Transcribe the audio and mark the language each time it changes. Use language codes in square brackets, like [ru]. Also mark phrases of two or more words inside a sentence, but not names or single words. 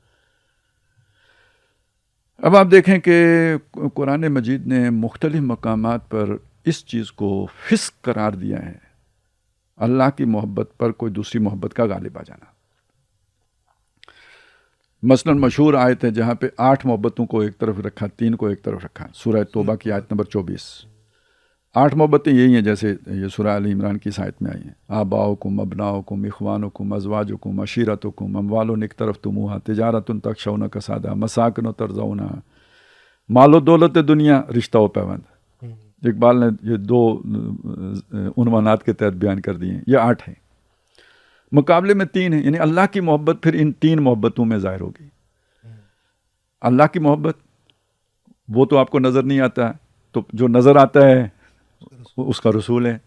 [ur] اب آپ دیکھیں کہ قرآن مجید نے مختلف مقامات پر اس چیز کو فسق قرار دیا ہے، اللہ کی محبت پر کوئی دوسری محبت کا غالب آ جانا. مثلا مشہور آیت ہے جہاں پہ 8 محبتوں کو ایک طرف رکھا، 3 کو ایک طرف رکھا. سورہ توبہ کی آیت نمبر 24. 8 محبتیں یہی ہیں جیسے یہ سورہ آل عمران کی آیت میں آئی ہیں. [ar] آباؤکم ابناؤکم اخوانکم ازواجکم عشیرتکم اموال اقترفتموہا تجارت تخشون کسادہا مساکن ترضونہا. [ur] مال و دولت دنیا، رشتہ و پیوند. اقبال نے یہ 2 عنوانات کے تحت بیان کر دیے ہیں. یہ 8 ہیں، مقابلے میں 3 ہیں. یعنی اللہ کی محبت پھر ان 3 محبتوں میں ظاہر ہوگی. اللہ کی محبت وہ تو آپ کو نظر نہیں آتا، تو جو نظر آتا ہے اس کا رسول ہے.